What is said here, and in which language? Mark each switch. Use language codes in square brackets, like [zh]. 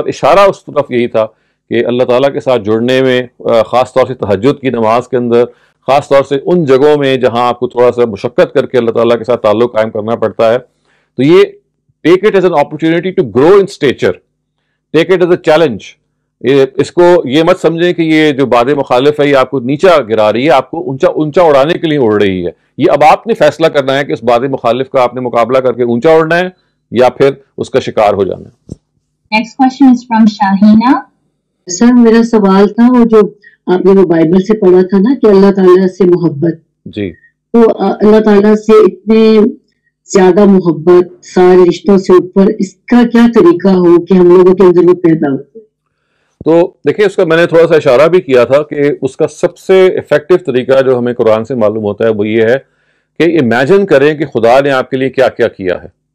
[ur] اور اشارہ اس طرف یہی تھا کہ اللہ تعالیٰ کے ساتھ جڑنے میں، خاص طور سے تہجد کی نماز کے اندر، خاص طور سے ان جگہوں میں جہاں آپ کو تھوڑا سا مشقت کر کے اللہ تعالیٰ کے ساتھ تعلق قائم کرنا پڑتا ہے، تو یہ [en] Take it as an opportunity to grow in stature, take it as a challenge. [ur] اس کو یہ مت سمجھیں کہ یہ جو باد مخالف ہے یہ آپ کو نیچا گرا رہی ہے، آپ کو اونچا اڑانے کے لیے اڑ رہی ہے. یہ اب آپ نے فیصلہ کرنا ہے کہ اس باد مخالف کا آپ نے مقابلہ کر کے اونچا اڑنا ہے یا پھر اس کا شکار ہو جانا ہے. [en] Next question is from Shahina. [ur] سر میرا سوال تھا وہ جو آپ نے وہ بائبل سے پڑھا تھا نا کہ اللہ تعالیٰ سے محبت، جی تو اللہ تعالیٰ سے اتنے زیادہ محبت سارے رشتوں سے اوپر، اس کا کیا طریقہ ہو کہ ہم لوگوں کے اندر وہ پیدا ہو؟ تو دیکھیں اس کا میں نے تھوڑا سا اشارہ بھی کیا تھا کہ اس کا سب سے افیکٹو طریقہ جو ہمیں قرآن سے معلوم ہوتا ہے وہ یہ ہے کہ امیجن کریں کہ خدا نے آپ کے لیے کیا کیا کیا ہے.